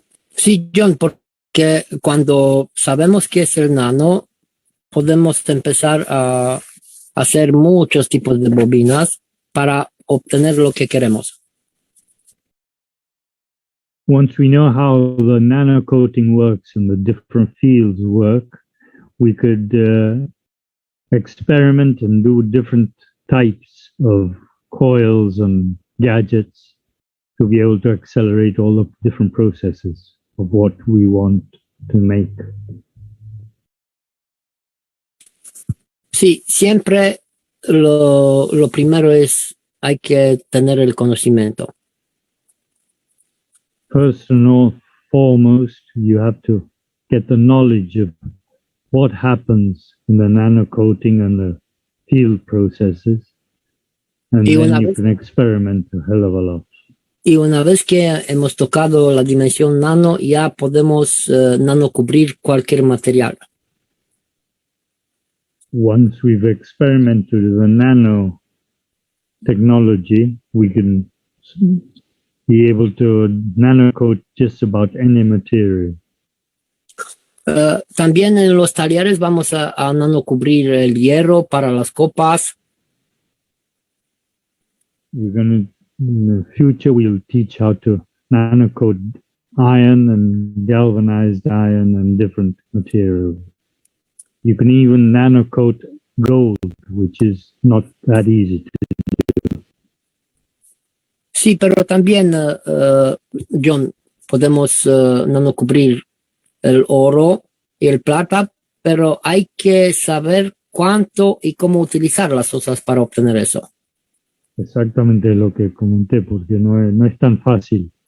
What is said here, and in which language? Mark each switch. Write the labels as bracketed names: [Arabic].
[Spanish] Sí, John, porque cuando sabemos qué es el nano, podemos empezar a hacer muchos tipos de bobinas para obtener lo que queremos. [English] Once we know how the nano coating works and the different fields work, we could experiment and do different types of coils and gadgets to be able to accelerate all the different processes of what we want to make. [Spanish] Sí, siempre lo primero es hay que tener el conocimiento. [English] First and foremost, you have to get the knowledge of what happens in the nano coating and the field processes, and then you can experiment a hell of a lot. [Spanish] Y una vez que hemos tocado la dimensión nano, ya podemos nano cubrir cualquier material. [English] Once we've experimented with the nano technology, we can be able to nano coat just about any material. [Spanish] También en los talleres vamos a nano cubrir el hierro para las copas. [English] In the future, we'll teach how to nano coat iron and galvanized iron and different materials. You can even nano coat gold, which is not that easy to do. [Spanish] Sí, pero también, John, podemos nano cubrir el oro y el plata, pero hay que saber cuánto y cómo utilizar las cosas para obtener eso. Exactamente lo que comenté, porque no es tan fácil.